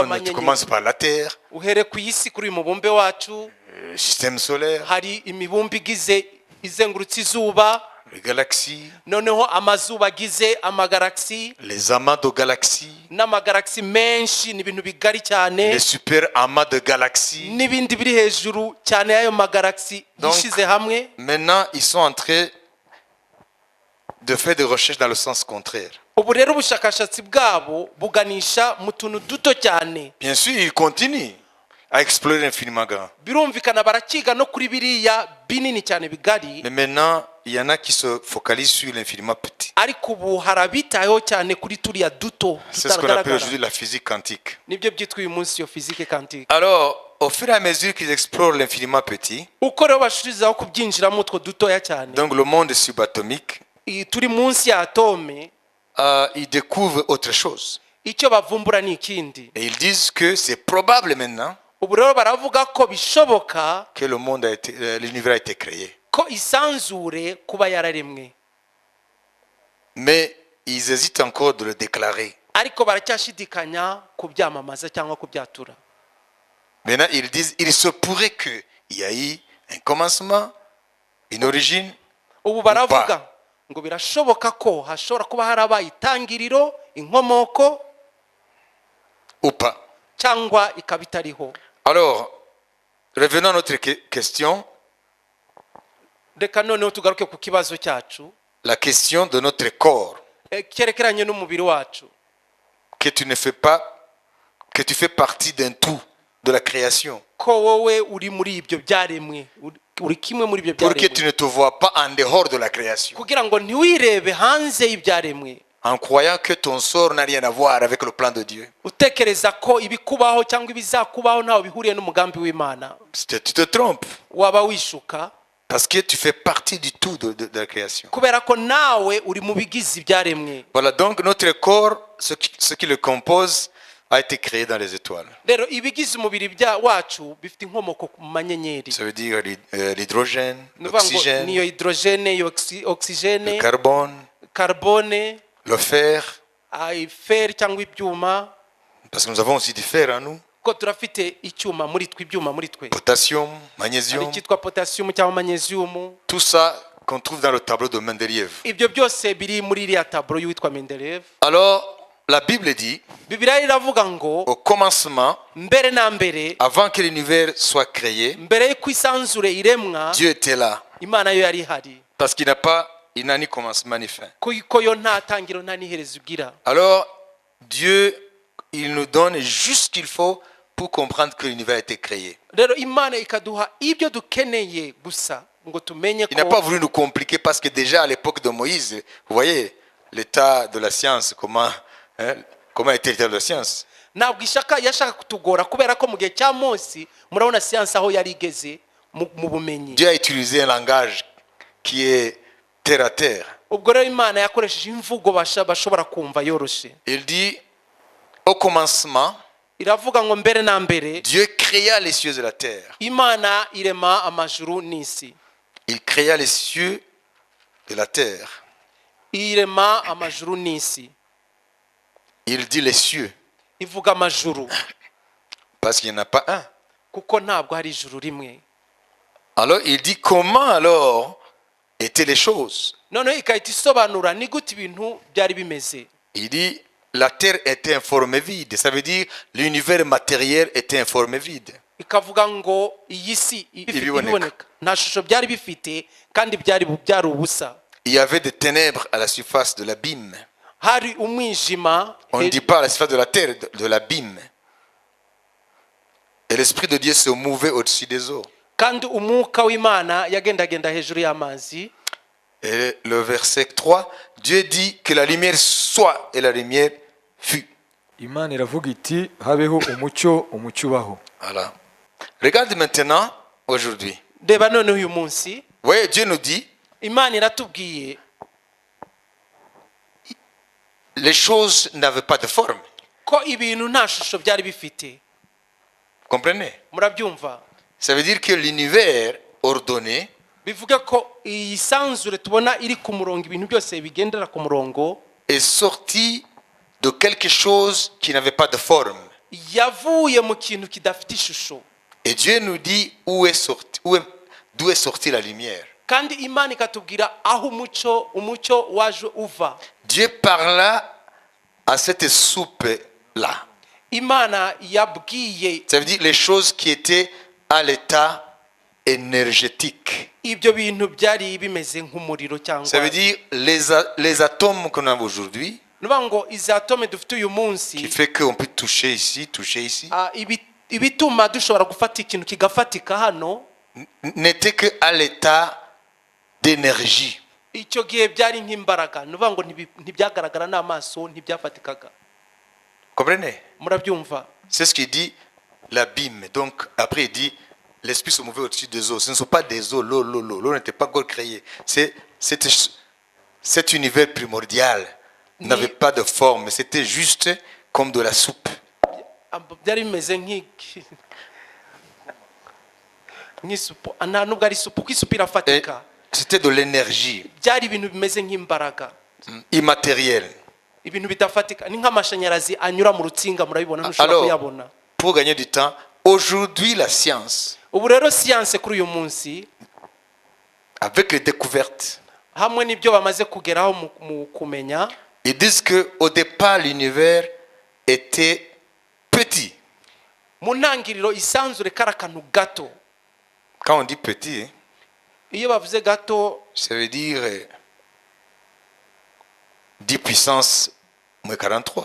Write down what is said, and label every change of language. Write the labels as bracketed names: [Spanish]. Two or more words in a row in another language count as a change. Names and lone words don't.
[French] Non, mais tu commences [Kinyarwanda] amanyenyeri. [French] par la Terre, [Kinyarwanda] Uhere ku isi kuri uyu mubumbe wacu, [French] le système solaire, [Kinyarwanda] hari imibumbe igize izengurutse izuba, [French] les galaxies, [Kinyarwanda] noneho amazuba agize amagalagisi [French] les amas de galaxies, [Kinyarwanda] n'amagalagisi menshi, ni ibintu bigari cyane, [French] les super amas de galaxies. [Kinyarwanda] n'ibindi biri hejuru cyane y'ayo magalagisi [French] Donc, [Kinyarwanda] yishize hamwe. [French] Maintenant, ils sont en train de faire des recherches dans le sens contraire. [Kinyarwanda] Ubu rero ubushakashatsi bwabo buganisha mu tuntu duto cyane. [French] Bien sûr, ils continuent à explorer l'infiniment grand. [Kinyarwanda] Birumvikana barakiga no kuri biriya binini cyane bigari, [French] Mais maintenant, il y en a qui se focalisent sur l'infiniment petit. [Kinyarwanda] ariko ubu harabitayeho cyane kuri turiya duto [French] C'est ce qu'on appelle [Kinyarwanda] tutagaragara. [French] aujourd'hui la physique quantique. [Kinyarwanda] Nibyo byitwa uyu munsi yo fizike quantique. [French] Alors, au fur et à mesure qu'ils explorent l'infiniment petit, [Kinyarwanda] Uko rero bashirizaho kubyinjiramo utwo dutoya cyane, [French] donc le monde subatomique, [Kinyarwanda] turi munsi ya atome, [French] ils découvrent autre chose. [Kinyarwanda] icyo bavumbura ni ikindi. [French] Et ils disent que c'est probable maintenant [Kinyarwanda] Ubu rero baravuga ko bishoboka [French] que le monde a été, l'univers a été créé. [Kinyarwanda] ko isanzure kuba yararemwe, [French] Mais ils hésitent encore de le déclarer. [Kinyarwanda] ariko baracyashidikanya kubyamamaza cyangwa kubyatura. [French] Maintenant, ils disent, il se pourrait qu'il y a eu un commencement, une origine, [Kinyarwanda] Ubu baravuga ngo birashoboka ko hashobora kuba harabaye itangiriro, inkomoko, [French] ou pas. [Kinyarwanda] cyangwa ikaba itariho. [French] Alors, revenons à notre question, [Kinyarwanda] Reka noneho tugaruke ku kibazo cyacu, [French] la question de notre corps, [Kinyarwanda] cyerekeranye n'umubiri wacu, [French] que tu ne fais pas, que tu fais partie d'un tout, de la création, [Kinyarwanda] ko wowe uri muri ibyo byaremwe, uri kimwe muri ibyo [French] pour que tu [Kinyarwanda] byaremwe, [French] ne te vois pas en dehors de la création, [Kinyarwanda] kugira ngo ntiwirebe hanze y'ibyaremwe, [French] en croyant que ton sort n'a rien à voir avec le plan de Dieu. [Kinyarwanda] utekereza ko ibikubaho cyangwa ibizakubaho ntaho bihuriye n'umugambi w'Imana. [French] Tu te trompes, [Kinyarwanda] Waba wishuka, [French] parce que tu fais partie du tout de la création. [Kinyarwanda] kubera ko nawe uri mu bigize ibyaremwe. [French] Voilà, donc notre corps, ce qui le compose, a été créé dans les étoiles. [Kinyarwanda] Rero ibigize umubiri wacu bifite inkomoko ku manyenyeri. [French] Ça veut dire l'hydrogène, [Kinyarwanda] Ni ukuvuga ngo [French] l'oxygène, [Kinyarwanda] niyo hydrogene, iyo [French] le [Kinyarwanda] oxygene, [French] carbone, [Kinyarwanda] carbone, [French] le fer, [Kinyarwanda] fer cyangwa ibyuma, [French] parce que nous avons aussi du fer en nous, [Kinyarwanda] ko turafite icyuma muri twe, ibyuma muri twe, [French] potassium, [Kinyarwanda] hari [French] magnésium, [Kinyarwanda] icyitwa potassium cyangwa magnesium. [French] tout ça qu'on trouve dans le tableau de Mendeleev. [Kinyarwanda] Ibyo byose biri muri iriya taburo y'uwitwa Mendeleev. [French] Alors, la Bible dit, [Kinyarwanda] Bibiliya iravuga ngo [French] au commencement, [Kinyarwanda] mbere na mbere, [French] avant que l'univers soit créé, [Kinyarwanda] mbere y'uko isanzure iremwa, [French] Dieu était là, [Kinyarwanda] Imana yo yari ihari, [French] parce qu'il n'a ni commencement ni fin. [Kinyarwanda] ko yo nta tangiro nta n'iherezo igira. [French] Alors, Dieu, il nous donne juste ce qu'il faut pour comprendre que l'univers a été créé. [Kinyarwanda] Rero Imana ikaduha ibyo dukeneye gusa ngo tumenye [French] Il n'a pas [Kinyarwanda] ko [French] voulu nous compliquer parce que déjà à l'époque de Moïse, vous voyez l'état de la science, comment était l'état de la science. [Kinyarwanda] ntabwo yashaka kutugora, kubera ko mu gihe cya Mose murabona siyansi aho yari igeze mu bumenyi. [French] Dieu a utilisé un langage qui est terre à terre. [Kinyarwanda] Ubwo rero Imana yakoresheje imvugo bashobora kumva yoroshe. [French] Il dit, au commencement, [Kinyarwanda] Iravuga ngo mbere na mbere [French] Dieu créa les cieux et la terre. [Kinyarwanda] Imana irema amajuru n'isi. [French] Il créa les cieux et la terre. [Kinyarwanda] Irema amajuru n'isi. [French] Il dit les cieux, [Kinyarwanda] Ivuga amajuru [French] parce qu'il n'y en a pas un. [Kinyarwanda] kuko ntabwo hari ijuru rimwe. [French] Alors il dit comment alors étaient les choses. [Kinyarwanda] Noneho ikahita isobanura ni gute ibintu byari bimeze. [French] Il dit la terre était en forme vide. Ça veut dire l'univers matériel était en forme vide. [Kinyarwanda] Ikavuga ngo iyi si Ibiboneka. iboneka nta shusho byari bifite kandi byari ubusa. [French] Il y avait des ténèbres à la surface de l'abîme. [Kinyarwanda] Hari umwijima. [French] On ne dit pas à la surface de la terre, de l'abîme. Et l'Esprit de Dieu se mouvait au-dessus des eaux. [Kinyarwanda] kandi umwuka w'imana yagendagenda hejuru y'amazi. [French] Et le verset 3, Dieu dit que la lumière soit et la lumière fut. [Kinyarwanda] imana iravuga iti habeho umucyo umucyo ubaho. [French] Voilà. Regarde maintenant aujourd'hui. [Kinyarwanda] Reba none uyu munsi [French] Vous voyez, Dieu nous dit, [Kinyarwanda] imana iratubwiye [French] les choses n'avaient pas de forme. [Kinyarwanda] ko ibintu nta shusho byari bifite. [French] Vous comprenez? [Kinyarwanda] Murabyumva? [French] Ça veut dire que l'univers ordonné [Kinyarwanda] Bivuga ko iyi sanzure tubona iri ku murongo, ibintu byose bigendera ku murongo, [French] est sorti de quelque chose qui n'avait pas de forme. [Kinyarwanda] yavuye mu kintu kidafite ishusho. [French] Et Dieu nous dit d'où est sortie la lumière. [Kinyarwanda] Kandi imana ikatubwira aho umucyo waje uva. [French] Dieu parla à cette soupe-là. [Kinyarwanda] Imana yabwiye [French] Ça veut dire les choses qui étaient à l'état énergétique. [Kinyarwanda] ibyo bintu byari bimeze nk'umuriro cyangwa, [French] Ça veut dire les atomes qu'on a aujourd'hui, [Kinyarwanda] nuvuga ngo izi atome dufite uyu munsi, [French] qui fait qu'on peut toucher ici. [Kinyarwanda] ibituma dushobora gufata ikintu kigafatika hano, [French] N'était que à l'état d'énergie. [Kinyarwanda] icyo gihe byari nk'imbaraga. Nuvuga ngo ntibyagaragara n'amaso, ntibyafatikaga. [French] Comprenez? [Kinyarwanda] Murabyumva? [French] C'est ce qu'il dit l'abîme. Donc après il dit l'esprit se mouvait au-dessus des eaux. Ce ne sont pas des eaux, l'eau n'était pas encore créée. Cet univers primordial n'avait pas de forme. C'était juste comme de la soupe. [Kinyarwanda] byari bimeze nk'isupu, nta nubwo ari isupu, kuko isupu [French] Et [Kinyarwanda] irafatika. [French] c'était de l'énergie [Kinyarwanda] Byari ibintu bimeze nk'imbaraga, [French] immatérielle. [Kinyarwanda] ibintu bidafatika. Ni nk'amashanyarazi anyura mu rutsinga, murabibona, ntushobora [French] Alors, [Kinyarwanda] kuyabona. [French] pour gagner du temps, aujourd'hui la science, [Kinyarwanda] Ubu rero siyanse kuri uyu munsi, [French] avec les découvertes, [Kinyarwanda] hamwe n'ibyo bamaze kugeraho mu kumenya, [French] ils disent qu'au départ l'univers était petit. [Kinyarwanda] mu ntangiriro isanzure kari akantu gato. [French] Quand on dit petit, [Kinyarwanda] Iyo bavuze gato, [French] ça veut dire 10 puissance moins 43.